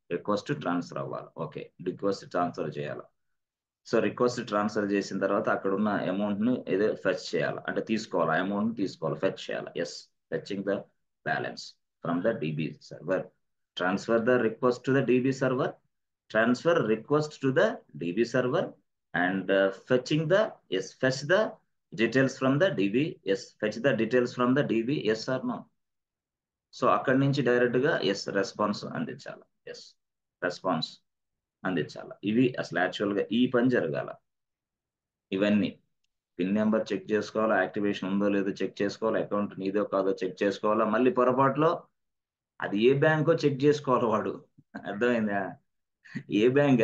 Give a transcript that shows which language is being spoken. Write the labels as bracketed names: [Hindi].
[Telugu] Request transfer అవ్వాలి. Okay. Request transfer చేయాల. So, request transfer చేసిన తర్వాత అక్కడున్న అమౌంట్‌ని ఏదో ఫెచ్ చేయాల. అంటే తీసుకోవాలి. ఆ అమౌంట్‌ని తీసుకోవాలి. ఫెచ్ చేయాలి. Yes. [English] Fetching the balance from the DB server. Transfer the request to the DB server. Transfer request to the DB server and fetching the yes fetch the details from the DB. Yes, fetch the details from the DB. Yes or no? [Telugu] So అక్కడి నుంచి direct గా yes response అందించాలి. Yes response అందించాలి. ఇవి అసలు actual గా ఈ పని జరగాల. ఇవన్నీ పిన్ నెంబర్ చెక్ చేసుకోవాలా, యాక్టివేషన్ ఉందో లేదో చెక్ చేసుకోవాలి, అకౌంట్ నీదో కాదో చెక్ చేసుకోవాలా, మళ్ళీ పొరపాటులో అది ఏ బ్యాంకో చెక్ చేసుకోవాలి వాడు. అర్థమైందా? ఏ బ్యాంక్?